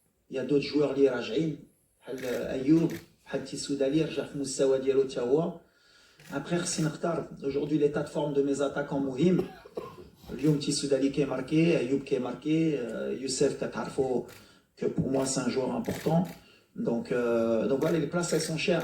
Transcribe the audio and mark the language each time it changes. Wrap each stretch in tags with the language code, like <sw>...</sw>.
<fr>Il y a d'autres joueurs</fr> <ar>اللي راجعين بحال ايوب بحال تيسودالي رجع في المستوى ديالو حتى هو.</ar> <fr>Après</fr> <ar>خصني نختار</ar> <fr>aujourd'hui l'état de forme de mes attaquants</fr> <ar>مهم. اليوم تيسودالي كي ماركي، ايوب كي ماركي، يوسف كتعرفوا</ar> <fr>que pour moi c'est un joueur important. Donc voilà, les places elles sont chères.</fr>